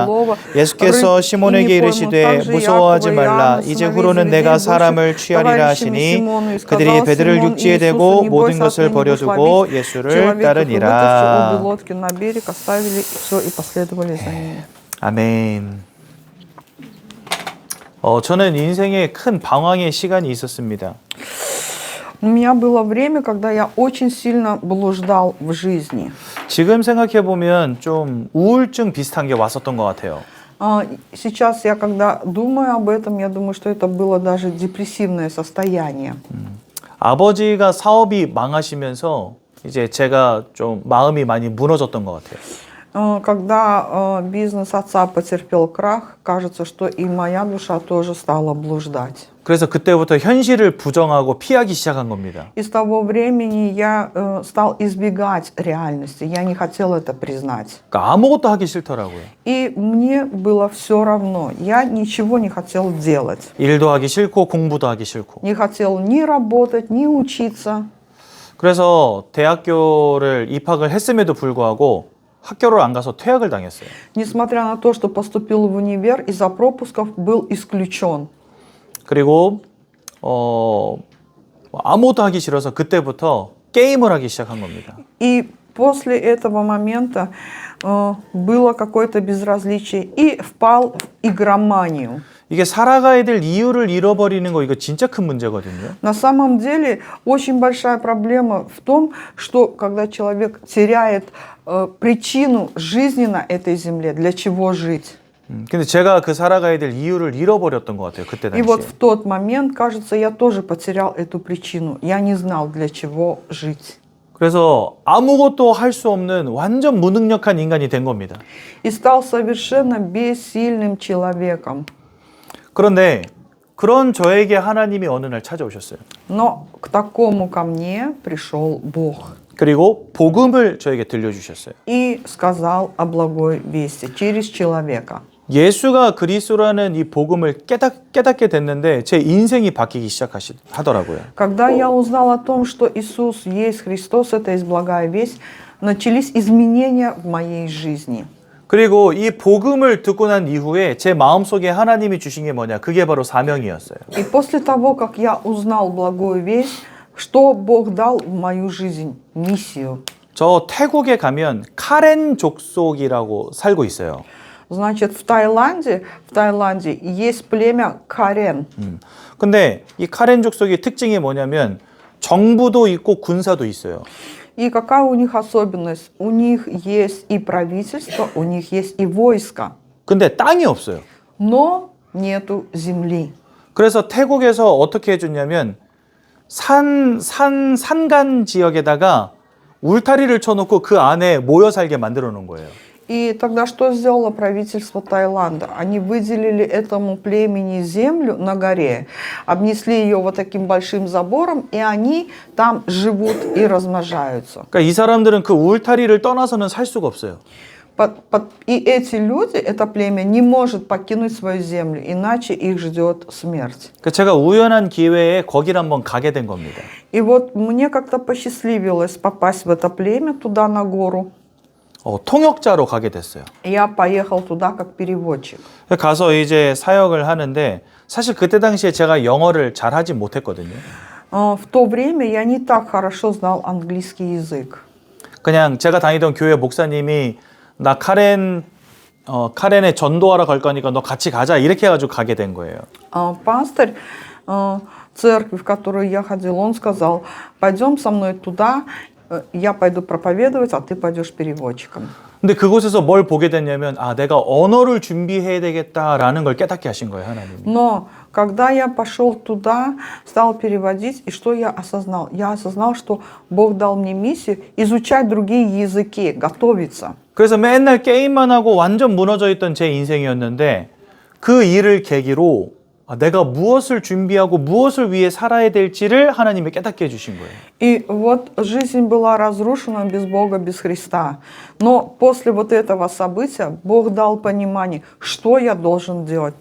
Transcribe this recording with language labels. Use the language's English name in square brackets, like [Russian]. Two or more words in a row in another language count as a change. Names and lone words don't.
[Korean] 예수께서 시몬에게 이르시되 무서워하지 말라 이제 후로는 내가 사람을 취하리라 하시니 그들이 배들을 육지에 대고 모든 것을 버려두고 예수를 따르니라. 아멘. 저는 인생에 큰 방황의 시간이 있었습니다. [Russian] У меня было время, когда я очень сильно блуждал в жизни. [Korean] 지금 생각해 보면 좀 우울증 비슷한 게 왔었던 것 같아요. [Russian] Сейчас я, когда думаю об этом, я думаю, что это было даже депрессивное состояние. [Korean] 아버지가 사업이 망하시면서 이제 제가 좀 마음이 많이 무너졌던 것 같아요. [Russian] Когда бизнес отца потерпел крах, кажется, что и моя душа тоже стала блуждать. [Korean] 그래서 그때부터 현실을 부정하고 피하기 시작한 겁니다. [Russian] И с того времени я стал избегать реальности. Я не хотел это признать. [Korean] 그러니까 아무것도 하기 싫더라고요. [Russian] И мне было все равно. Я ничего не хотел делать. [Korean] 일도 하기 싫고 공부도 하기 싫고. [Russian] Не хотел ни работать, ни учиться. [Korean] 그래서 대학교를 입학을 했음에도 불구하고 학교를 안 가서 퇴학을 당했어요. [Russian] Несмотря на то, что поступил в универ, из-за пропусков был исключен. [Korean] 그리고 아무것도 하기 싫어서 그때부터 게임을 하기 시작한 겁니다. [Russian] И после этого момента было какое-то безразличие и впал в игроманию. [Korean] 이게 살아가야 될 이유를 잃어버리는 거 이거 진짜 큰 문제거든요. [Russian] На самом деле очень большая проблема в том, что когда человек теряет причину жизни на этой земле, для чего жить. [Korean] 근데 제가 그 살아가야 될 이유를 잃어버렸던 것 같아요. 그때 [Russian] И вот [Korean] 당시에. [Russian] в тот момент, кажется, я тоже потерял эту причину. Я не знал, для чего жить. [Korean] 그래서 아무것도 할 수 없는 완전 무능력한 인간이 된 겁니다. [Russian] И стал совершенно бессильным человеком. [Korean] 그런데 그런 저에게 하나님이 어느 날 찾아오셨어요. [Russian] Но к такому ко мне пришел Бог. [Korean] 그리고 복음을 저에게 들려주셨어요. [Russian] И сказал о благой вести через человека. [Korean] 예수가 그리스도라는 이 복음을 깨닫게 됐는데 제 인생이 바뀌기 시작하더라고요. [Russian] Когда я узнал о том, что Иисус есть Христос, это есть благая весть, начались изменения в моей жизни. [Korean] 그리고 이 복음을 듣고 난 이후에 제 마음속에 하나님이 주신 게 뭐냐? 그게 바로 사명이었어요. [Russian] И после того, как я узнал благую весть, что Бог дал в мою жизнь? Миссию. [Korean] 저 태국에 가면 카렌 족속이라고 살고 있어요. [Russian] Значит, в Таиланде есть племя Карен. [Korean] 근데 이 카렌 족속의 특징이 뭐냐면 정부도 있고 군사도 있어요. [Russian] И какая у них особенность? У них есть и правительство, у них есть и войско. [Korean] 근데 땅이 없어요. [Russian] Но нету земли. [Korean] 그래서 태국에서 어떻게 해줬냐면 산간 지역에다가 울타리를 쳐놓고 그 안에 모여 살게 만들어 놓은 거예요. [Russian] И тогда что сделало правительство Таиланда? Они выделили этому племени землю на горе, обнесли ее вот таким большим забором, и они там живут и размножаются. [Korean] 그러니까 이 사람들은 그 울타리를 떠나서는 살 수가 없어요. [Russian] И эти люди, это племя, не может покинуть свою землю, иначе их ждет смерть. [Korean] 그러니까 제가 у연한 기회에 거기를 한번 가게 된 겁니다. [Russian] И вот мне как-то посчастливилось попасть в это племя, туда на гору. [Korean] 통역자로 가게 됐어요. [Russian] Я поехал туда как переводчик. [Korean] 가서 이제 사역을 하는데 사실 그때 당시에 제가 영어를 잘 하지 못했거든요. [Russian] В то время я не так хорошо знал английский язык. [Korean] 그냥 제가 다니던 교회 목사님이 나 카렌에 전도하러 갈 거니까 너 같이 가자 이렇게 해가지고 가게 된 거예요. [Russian] Пастырь церкви, в которую я ходил, он сказал: пойдем со мной туда, я пойду проповедовать, а ты пойдешь переводчиком. [Korean] 근데 그곳에서 뭘 보게 됐냐면 내가 언어를 준비해야 되겠다라는 걸 깨닫게 하신 거예요, 하나님이. [Russian] Но когда я пошел туда, стал переводить, и что я осознал? Я осознал, что Бог дал мне миссию изучать другие языки, готовиться. [Korean] 그래서 맨날 게임만 하고 완전 무너져 있던 제 인생이었는데 그 일을 계기로 내가 무엇을 준비하고 무엇을 위해 살아야 될지를 하나님이 깨닫게 해주신 거예요. [Russian] И вот жизнь была разрушена без Бога, без Христа. Но после вот этого события Бог дал понимание, что я должен делать.